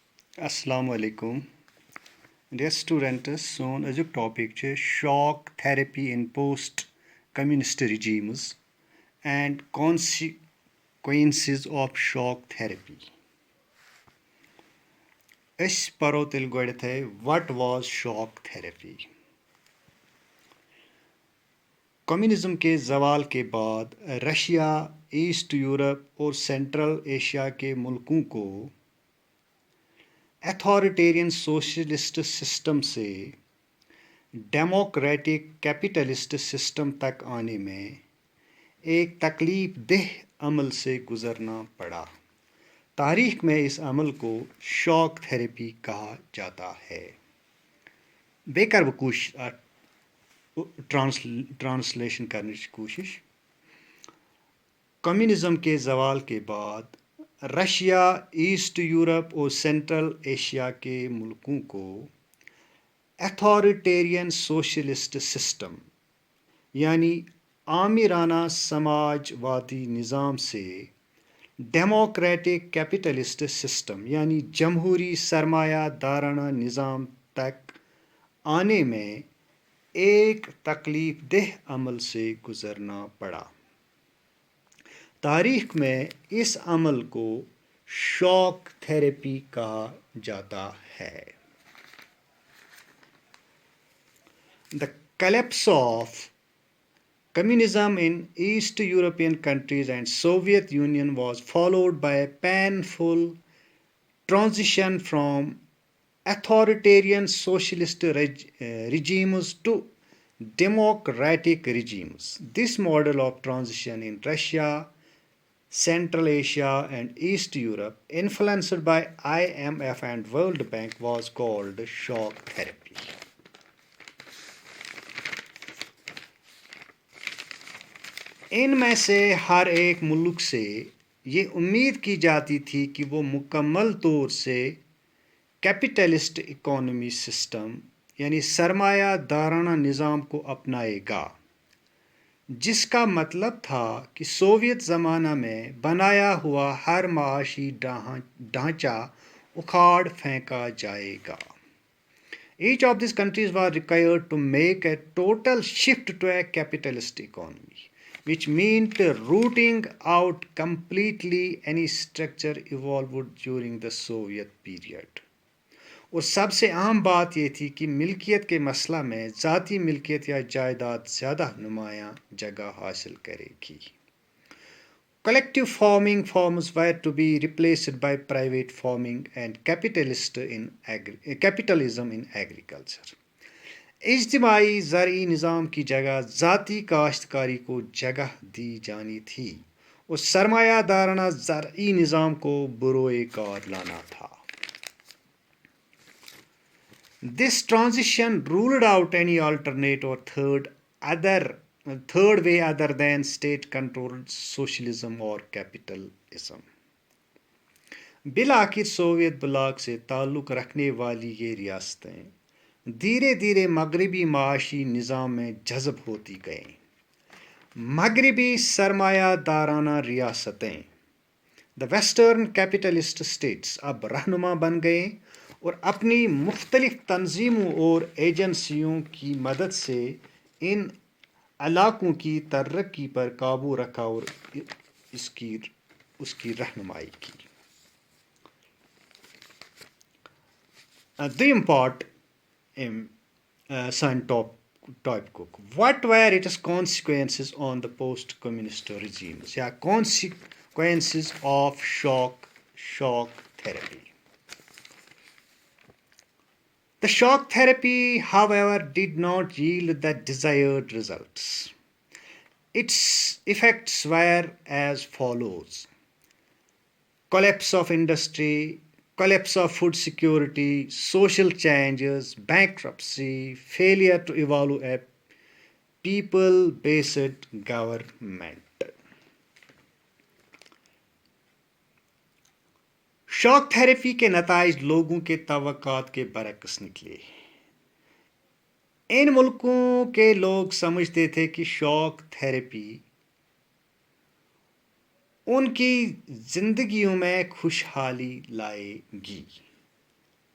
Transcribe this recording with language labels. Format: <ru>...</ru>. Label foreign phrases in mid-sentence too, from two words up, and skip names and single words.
<ar>السلام علیکم</ar> <en>dear students</en> <ks>سون أزیُک ٹاپک چھُ</ks> <en>shock therapy in post communist regimes and consequences of shock therapy.</en> <ks>أسۍ پَرو تیٚلہِ گۄڈٮ۪تھٕے</ks> <en>what was shock therapy.</en> <ur>کمیونزم کے زوال کے بعد رشیا ایسٹ یورپ اور سینٹرل ایشیا کے ملکوں کو</ur> <en>authoritarian socialist system</en> <ur>سے</ur> <en>democratic capitalist system</en> <ur>تک آنے میں ایک تکلیف دہ عمل سے گزرنا پڑا. تاریخ میں اس عمل کو</ur> <en>shock therapy</en> <ur>کہا جاتا ہے. بیٚیہِ کَرٕ بہٕ کوٗشِش ٹرانسلیشن کرنٕچ کوٗشِش. کمیونزم کے زوال کے بعد رشیا ایسٹ یورپ اور سینٹرل ایشیا کے ملکوں کو</ur> <en>authoritarian socialist system</en> <ur>یعنی آمرانہ سماج وادی نظام سے</ur> <en>democratic capitalist system</en> <ur>یعنی جمہوری سرمایہ دارانہ نظام تک آنے میں ایک تکلیف دہ عمل سے گزرنا پڑا. تاریخ میں اس عمل کو</ur> <en>shock therapy</en> <ur>کہا جاتا ہے.</ur> <en>The collapse of communism in East European countries and Soviet Union was followed by a painful transition from authoritarian socialist regimes to democratic regimes. This model of transition in Russia, Central Asia and East Europe, influenced by IMF and World Bank, was called shock therapy.</en> <ur>ان میں سے ہر ایک ملک سے یہ امید کی جاتی تھی کہ وہ مکمل طور سے</ur> <en>capitalist economy system</en> <ur>یعنی سرمایہ دارانہ نظام کو اپنائے گا، جس کا مطلب تھا کہ سوویت زمانہ میں بنایا ہوا ہر معاشی ڈھانچہ اکھاڑ پھینکا جائے گا.</ur> <en>Each of these countries was required to make a total shift to a capitalist economy, which meant rooting out completely any structure evolved during the Soviet period.</en> <ur>اور سب سے اہم بات یہ تھی کہ ملکیت کے مسئلہ میں ذاتی ملکیت یا جائیداد زیادہ نمایاں جگہ حاصل کرے گی.</ur> <en>Collective farming forms were to be replaced by private farming and capitalism in agriculture.</en> <ur>اجتماعی زرعی نظام کی جگہ ذاتی کاشتکاری کو جگہ دی جانی تھی اور سرمایہ دارانہ زرعی نظام کو بروئے کار لانا تھا.</ur> <en>This transition ruled out any alternate or third way other than state-controlled socialism or capitalism.</en> <ur>بالآخر سوویت بلاک سے تعلق رکھنے والی یہ ریاستیں دھیرے دھیرے مغربی معاشی نظام میں جذب ہوتی گئیں. مغربی سرمایہ دارانہ ریاستیں</ur> <en>the western capitalist states</en> <ur>اب رہنما بن گئے اور اپنی مختلف تنظیموں اور ایجنسیوں کی مدد سے ان علاقوں کی ترقی پر قابو رکھا اور اس کی رہنمائی کی.</ur> <en>دویم پارٹ</en> <ks>سانہِ ٹاپکُک</ks> <en>what were its consequences on the post communist regimes یا consequences of shock therapy. The shock therapy, however, did not yield the desired results. Its effects were as follows: collapse of industry, collapse of food security, social changes, bankruptcy, failure to evolve a people-based government. shock therapy</en> <ur>کے نتائج لوگوں کے توقعات کے برعکس نکلے. ان ملکوں کے لوگ سمجھتے تھے کہ</ur> <en>shock therapy</en> <ur>ان کی زندگیوں میں خوشحالی لائے گی.</ur>